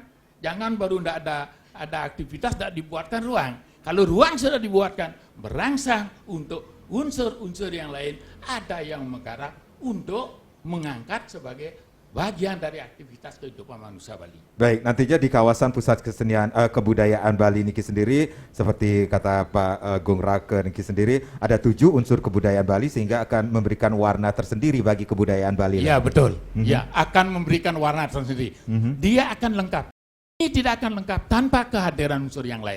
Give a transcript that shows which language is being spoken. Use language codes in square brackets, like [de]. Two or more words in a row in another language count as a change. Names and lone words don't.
[id] Jangan baru tidak ada aktivitas, tidak dibuatkan ruang. Kalau ruang sudah dibuatkan, berangsang untuk unsur-unsur yang lain, ada yang menggarap untuk mengangkat sebagai bagian dari aktivitas kehidupan manusia Bali. Baik, nantinya di kawasan pusat kesenian kebudayaan Bali niki sendiri, seperti kata Pak Gung Rake niki sendiri, ada 7 unsur kebudayaan Bali sehingga akan memberikan warna tersendiri bagi kebudayaan Bali. Ya betul, ya akan memberikan warna tersendiri. Dia akan lengkap. Ini tidak akan lengkap tanpa kehadiran unsur yang lain.